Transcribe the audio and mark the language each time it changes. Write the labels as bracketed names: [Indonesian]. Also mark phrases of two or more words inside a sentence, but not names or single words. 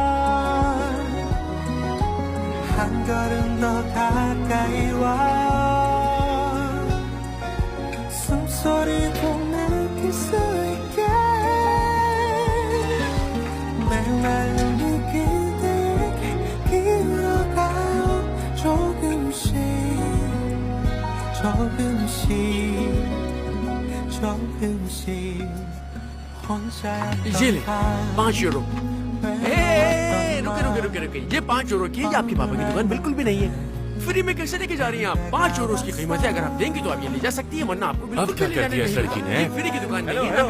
[Korean] 한 걸음 더 가까이 와요 숨소리도 느낄 수 있게 메말른 이 그대에게 기울어가요 조금씩 조금씩 조금씩 [Hindi] ये ले 5 यूरो। रुके ये 5 यूरो की ये आपके पापा की दुकान बिल्कुल भी नहीं है। फ्री में कैसे लेके जा रही हैं आप? 5 यूरो की कीमत है। अगर आप देंगी तो आप ये ले जा सकती है, वरना आपको बिल्कुल अब क्या कर दिया इस लड़की ने? ये फ्री की दुकान नहीं है।